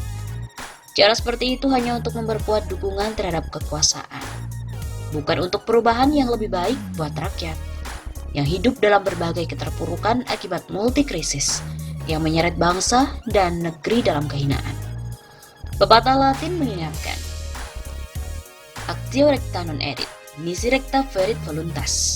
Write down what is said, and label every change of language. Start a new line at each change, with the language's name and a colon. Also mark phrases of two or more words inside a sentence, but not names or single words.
Indonesian: Cara seperti itu hanya untuk memperkuat dukungan terhadap kekuasaan, bukan untuk perubahan yang lebih baik buat rakyat yang hidup dalam berbagai keterpurukan akibat multi krisis yang menyeret bangsa dan negeri dalam kehinaan. Pepatah Latin mengingatkan,
Latin: actio recta non erit, nisi recta ferit voluntas.